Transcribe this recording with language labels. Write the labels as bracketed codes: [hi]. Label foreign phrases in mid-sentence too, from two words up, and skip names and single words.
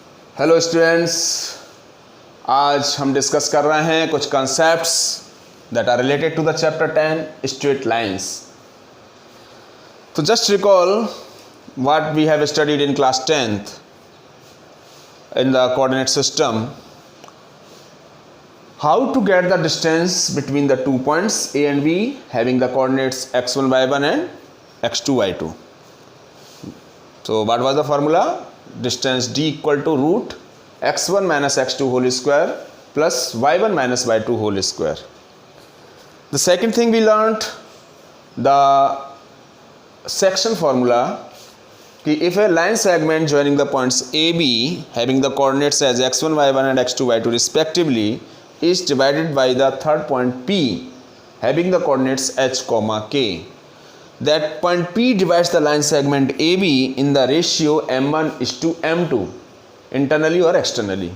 [en] hello students, [hi] आज हम डिस्कस कर रहे हैं कुछ [en] concepts that are related to the chapter 10 straight lines. तो just recall what we have studied in class 10th in the coordinate system. How to get the distance between the 2 points A and B having the coordinates x1 y1 and x2 y2. So what was the formula? Distance d equal to root x1 minus x2 whole square plus y1 minus y2 whole square. The second thing we learnt, the section formula. If a line segment joining the points AB having the coordinates as x1 y1 and x2 y2 respectively is divided by the third point P having the coordinates h comma k, that point P divides the line segment AB in the ratio m1 is to m2 internally or externally.